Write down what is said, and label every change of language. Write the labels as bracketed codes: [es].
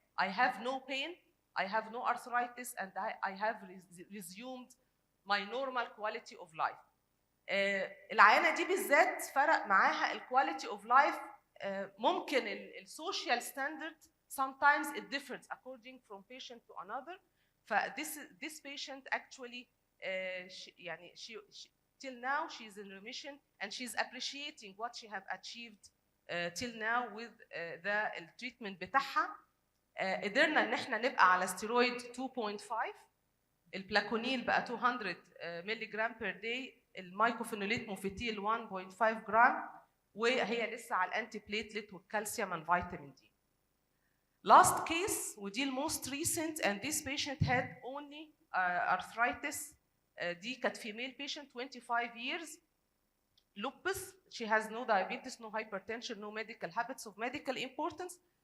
[en] I have no pain, I have no arthritis, and I have resumed my normal quality of life. [ar] العيانه دي بالذات فرق معاها الكواليتي اوف لايف. ممكن السوشيال ستاندرد [en] sometimes it differs according from patient to another. this patient actually she till now she is in remission and she is appreciating what she have achieved till now with the treatment بتاعها. [ar] قدرنا ان احنا نبقى على ستيرويد 2.5، البلاكونيل بقى 200 مللي جرام بير داي، المايكوفينوليت موفيتيل 1.5 جرام، وهي لسه على الانتي بليتلت والكالسيوم والفيتامين دي. [en] Last case ودي الموست recent and this patient had only arthritis. دي كانت female patient 25 years, lupus. She has no diabetes, no hypertension, no medical habits of medical importance.